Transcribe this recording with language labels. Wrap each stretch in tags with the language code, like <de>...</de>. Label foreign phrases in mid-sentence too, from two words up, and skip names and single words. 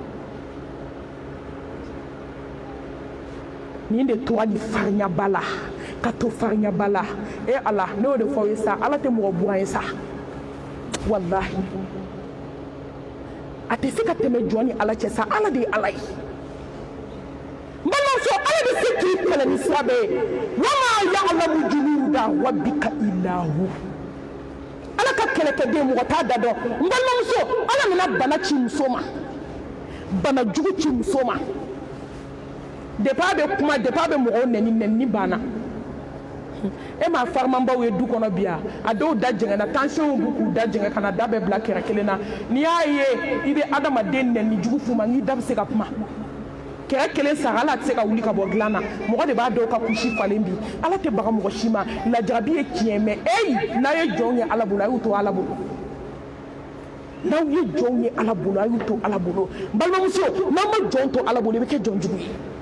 <bm>nin de tora nin farinya ba la ka to farinya bala ala n'o de fɔ ye sa ala tɛ mɔgɔ buran ye sa wallahi a tɛ se ka tɛmɛ jɔn ni ala cɛ sa ala de ye ala ye balimamuso ala bɛ se k'i kɛlɛ ni sira bɛɛ ye</bm> <ar>وما يعلم جنود ربك إلا هو</ar> <bm>ala ka kɛlɛkɛden mɔgɔ t'a da dɔn n balimamuso ala nana bana ci muso ma bana jugu ci muso ma depuis a bɛ kuma depuis a bɛ mɔgɔw nɛni banna e ma farimanbaw ye du kɔnɔ bi a dɔw da jɛngɛnna tension b'u k'u da jɛngɛ ka na da bɛɛ bila kɛrɛ kelen na n'i y'a ye i bɛ adamaden nɛni jugu f'u ma n'i da bɛ se ka kuma kɛrɛ kelen sara ala tɛ se ka wuli ka bɔ dilan na mɔgɔ de b'a dɔw ka kusi falen bi ala tɛ baga mɔgɔ si ma lajarabi ye tiɲɛ mɛ n'a ye jɔnw ye ala bolo a y'u to ala bolo n'aw ye jɔnw ye ala bolo a y'u to ala bolo balimamuso n'aw ma jɔn to ala bolo i bɛ kɛ jɔn jugu ye</bm>